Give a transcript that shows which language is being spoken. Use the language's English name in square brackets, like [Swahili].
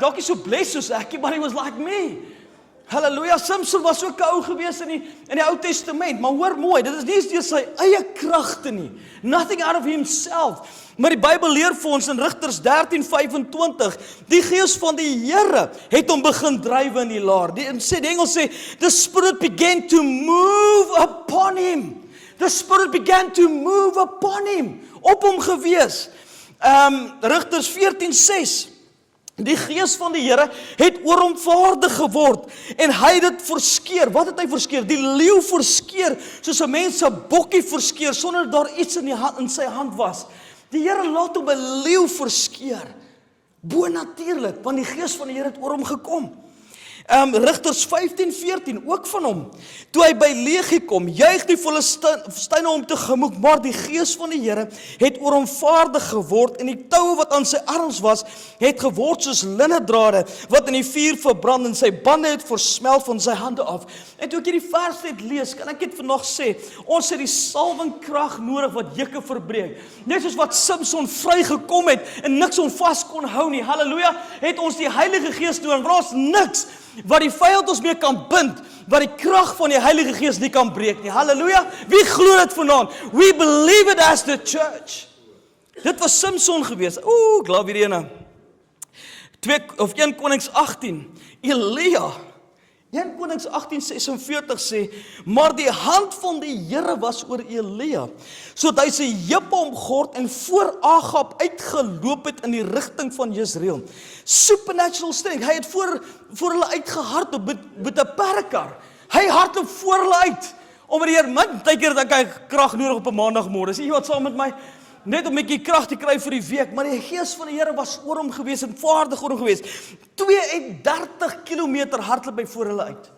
[Afrikaans] Dalk nie so [English] blessed soos ek, but he was like me. [Afrikaans] Halleluja, Samson was ook 'n ou gewees in die Ou Testament, maar hoor mooi, dit is nie deur sy eie kragte nie, [English] nothing out of himself, [Afrikaans] maar die Bybel leer vir ons in Rigters 13:25, die gees van die Here het hom begin drywe in die laar. Die Engels sê, [English] the Spirit began to move upon him. The Spirit began to move upon him, [Afrikaans] op hom gewees. Rigters 14:6, die gees van die Here het oor hom vaardig geword en hy het dit verskeer. Wat het hy verskeer? Die leeu verskeer, soos 'n mens 'n bokkie verskeer sonder dat daar iets in sy hand was. Die Here laat hom 'n leeu verskeer. Bonatuurlik, want die gees van die Here het oor hom gekom. Rigters 15:14, ook van hom. Toe hy by Leegi kom, juig die Filistyne hom tegemoet, maar die gees van die Here het oor hom vaardig geword en die toue wat aan sy arms was, het geword soos linnedrade wat in die vuur verbrand en sy bande het versmelt van sy hande af. En toe ek hierdie vers net lees, kan ek dit vandag sê, ons het die salwingkrag nodig wat juke verbreek. Net soos wat Samson vrygekom het en niks hom vas kon hou nie. Halleluja, het ons die Heilige Gees nodig. Want ons niks wat die vyand ons mee kan bind, wat die krag van die Heilige Gees nie kan breek nie. Halleluja, wie glo dit vanaand? [English] We believe it as the church. [Afrikaans] Dit was Samson gewees. Ek glo weer ene. 1 Konings 18, Elia, 1 Konings 18:46 sê, maar die hand van die Here was oor Elia, sodat hy sy heupe omgord en voor Agab uitgeloop het in die rigting van Jezreel. [English] Supernatural strength, [Afrikaans] hy het voor hulle uitgehardloop met 'n perdekar. Hy hardloop voor hulle uit, omdat die Here, partykeer dat hy krag nodig op 'n maandagmôre. Sê jy wat saam met my? Net om 'n bietjie krag te kry vir die week, maar die gees van die Here was oor hom gewees en vaardig oor hom gewees. 32 kilometer hardloop hy voor hulle uit.